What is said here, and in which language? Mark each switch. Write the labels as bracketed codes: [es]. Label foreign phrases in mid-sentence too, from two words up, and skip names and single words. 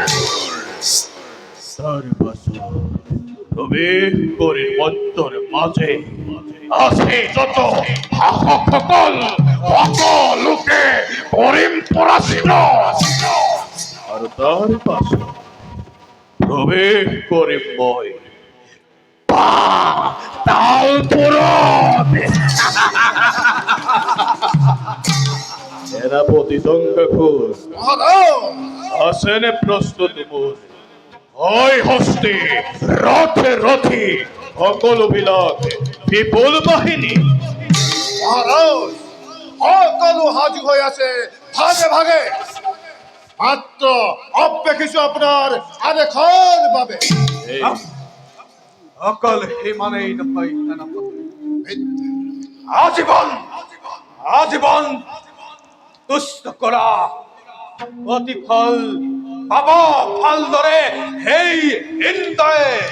[as] তাৰ পাছত প্ৰৱেশ কৰি মন্ত্ৰৰ মাজে আছে যত শাসকসকল সকলোকে কৰিম পৰাস্ত আৰু তাৰ পাছত প্ৰৱেশ কৰিম মই তালপুৰত সেনাপতি জংঘাসুৰ আছেনে প্ৰস্তুত মোৰ ওই হস্তে রথে রথে সকলবিলাক বিপুল বাহিনী। মহারাজ সকলো সাজু হৈ আছে ভাগে ভাগে, মাত্ৰ অপেক্ষিছো আপোনাৰ আদেশৰ বাবে। অকল সিমানেই নহয় সেনাপতি, আজীবন দুষ্ট কৰা প্ৰতিফল পাব ভালদৰে সেই ইন্দ্ৰই।